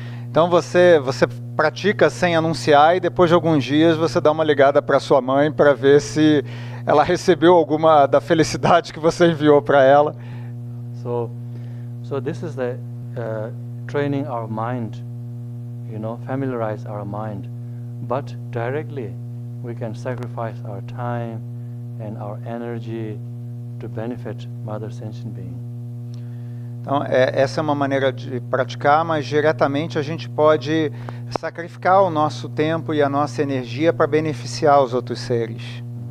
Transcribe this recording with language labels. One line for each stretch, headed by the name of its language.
Portuguese: Então você pratica sem anunciar e depois de alguns dias você dá uma ligada para sua mãe para ver se ela recebeu alguma da felicidade que você enviou para ela.
English: So this is the training our mind, familiarize our mind, but directly we can sacrifice our time and our energy to benefit mother sentient being.
Portuguese: Então, essa é uma maneira de praticar, mas diretamente a gente pode sacrificar o nosso tempo e a nossa energia para beneficiar os outros seres.